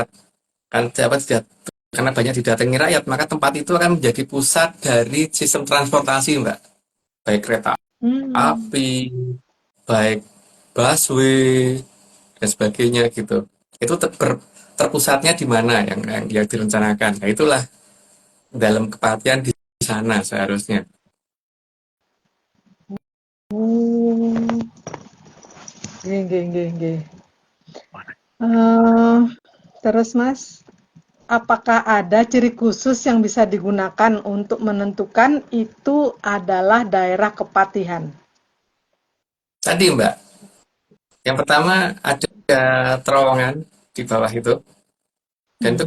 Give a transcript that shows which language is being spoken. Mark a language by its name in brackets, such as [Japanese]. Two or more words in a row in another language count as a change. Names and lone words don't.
[Indonesian] Kan dapat karena banyak didatangi rakyat, maka tempat itu akan menjadi pusat dari sistem transportasi, Mbak. Baik kereta Hmm. api, baik busway dan sebagainya gitu. Itu terpusatnya di mana yang direncanakan. Nah, itulah dalam kepatian di sana seharusnya. Hmm. [Javanese] Nggih, nggih, nggih, nggih. [Indonesian] Eh, terus Mas, apakah ada ciri khusus yang bisa digunakan untuk menentukan itu adalah daerah kepatihan? Tadi Mbak, yang pertama ada terowongan di bawah itu, dan itu